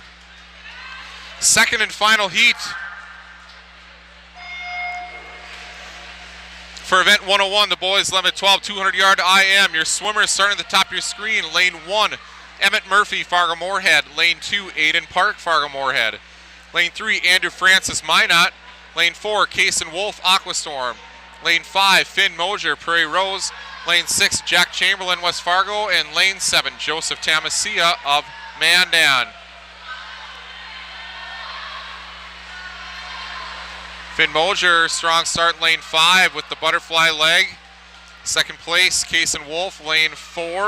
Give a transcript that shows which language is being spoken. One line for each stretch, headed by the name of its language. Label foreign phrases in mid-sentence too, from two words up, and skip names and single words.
English: Second and final heat for event 101, the boys 11 to 12, 200-yard IM. Your swimmers starting at the top of your screen. Lane 1, Emmett Murphy, Fargo Moorhead. Lane 2, Aiden Park, Fargo Moorhead. Lane 3, Andrew Francis, Minot. Lane 4, Kaysen Wolf, Aquastorm. Lane 5, Finn Mosier, Prairie Rose. Lane 6, Jack Chamberlain, West Fargo. And lane 7, Joseph Tamasia of Mandan. Finn Mosier, strong start in lane 5 with the butterfly leg. Second place, Kaysen Wolf, lane 4.